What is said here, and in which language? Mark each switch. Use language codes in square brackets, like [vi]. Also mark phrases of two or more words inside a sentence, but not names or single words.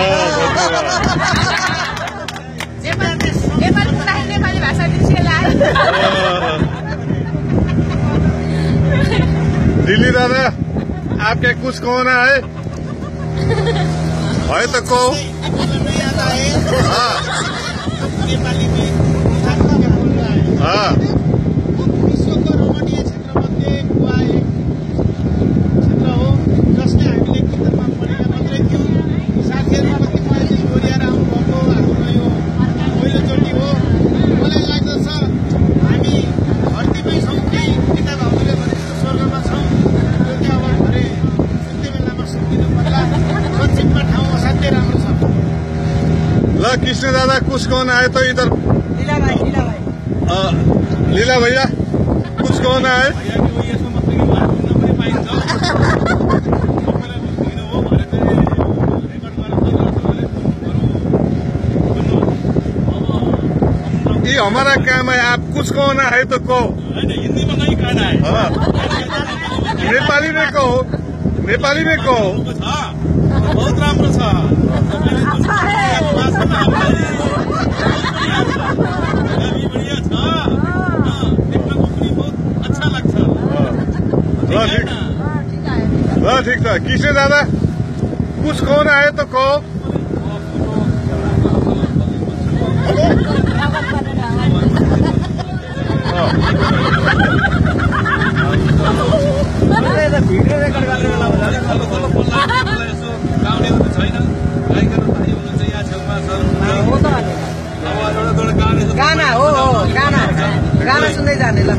[ne] नेपाली भाषा [hi] दिल्ली दादा, आपके कुछ कहना है तो कहो। नेपाली में [ne] विश्वको रमणीय क्षेत्रमध्ये गोवा एक क्षेत्र हो, जसले हामीले किताबमा पढेका मात्रै थियौँ। साथीहरूमा पनि मलाई चाहिँ दोहोऱ्याएर आउनुभएको हाम्रो यो पहिलोचोटि हो। मलाई लाग्दछ हामी धरतीमै छौँ कि किताबहरूले भनेको स्वर्गमा छौँ। त्यो चाहिँ अब भरे सुत्ने बेलामा सम्झिनु पर्ला। संक्षिप्तमा ठाउँ असाध्यै राम्रो छ। [hi] ल कृष्ण दादा, कुछ कहना है तो इधर। लीला भैया, कुछ कहना है? ये हमारा काम है, आप कुछ कहना है तो कहो। हिंदी में नहीं कहना है। नेपाली में कहो, नेपाली में कहो। [ne] बहुत राम्रो छ। अच्छा लाग्छ। [hi] ठीक था। कृष्ण दादा, कुछ कहना है तो कहो। [ne] भिडियो रेकर्ड गर्ने बेला गाउँलेहरू छैन, गायकहरू भाइ हुनुहुन्छ यहाँ छेउमा गाना हो, गाना सुन्दै जाने। ल